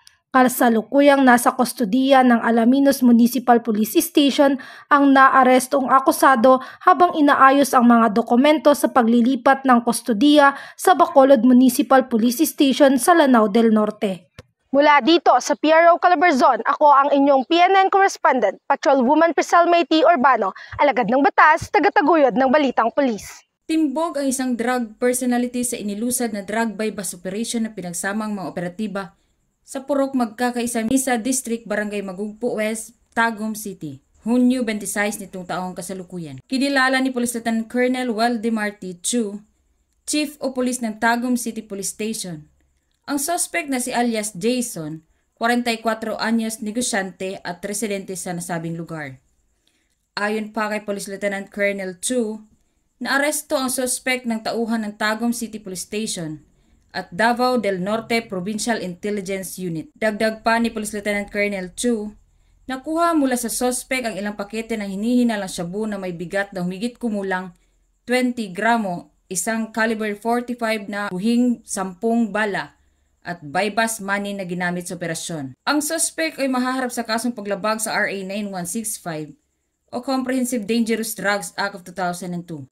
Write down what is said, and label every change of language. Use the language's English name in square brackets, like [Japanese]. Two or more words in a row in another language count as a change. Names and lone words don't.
[Filipino] Kasalukuyang nasa kustodiya ng Alaminos Municipal Police Station ang naarestong akusado habang inaayos ang mga dokumento sa paglilipat ng kustodiya sa Bacolod Municipal Police Station sa Lanao del Norte. Mula dito sa PRO Calabarzon, ako ang inyong PNN correspondent, Patrolwoman Priscel May T. Urbano, alagad ng batas, tagataguyod ng Balitang Pulis. Timbog ang isang [English] drug personality [Filipino] sa inilusad na [English] drug bypass operation [Filipino] na pinagsamang mga operatiba sa Purok Magkakaisa Misa District, Barangay Magugpo West, Tagum City. Hunyo 26 nitong taong kasalukuyan. Kinilala ni Police Lieutenant Colonel Waldemar T. Chu, Chief o Police ng Tagum City Police Station, ang suspect na si alias Jason, 44 anyos, negosyante at residente sa nasabing lugar. Ayon pa kay Police Lieutenant Colonel Chu, naaresto ang suspect ng tauhan ng Tagum City Police Station at Davao del Norte Provincial Intelligence Unit. Dagdag pa ni Police Lieutenant Colonel Chu, nakuha mula sa suspect ang ilang pakete ng hinihinalang shabu na may bigat na humigit kumulang 20 gramo, isang caliber 45 na buhing 10 bala, at [English] bypass money [Filipino] na ginamit sa operasyon. Ang suspect ay mahaharap sa kasong paglabag sa RA 9165 o Comprehensive Dangerous Drugs Act of 2002.